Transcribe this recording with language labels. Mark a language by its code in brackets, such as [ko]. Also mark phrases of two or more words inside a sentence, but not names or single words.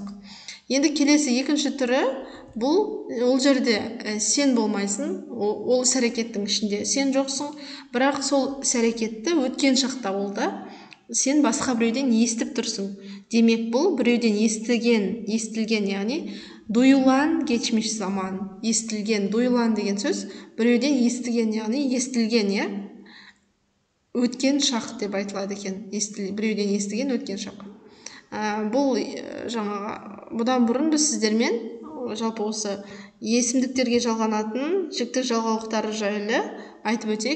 [kk] Енді келесі екінші түрі бұл ол жерде сен болмайсың, ол іс-әрекеттің ішінде сен жоқсың, бірақ сол іс-әрекетті өткен шақта болды. Сен басқа біреуден естіп тұрсың. Демек бұл біреуден естілген, яғни [tr] duyulan geçmiş zaman. [kk] Естілген, duyulan деген сөз біреуден естіген, яғни естілген, өткен шақ деп айтылады екен. Біреуден естіген өткен шақ. Бұл бұдан бұрын біз сіздермен жалпы осы есімдіктерге жалғанатын жіктік жалғаулықтары жайлы айтып өтейік.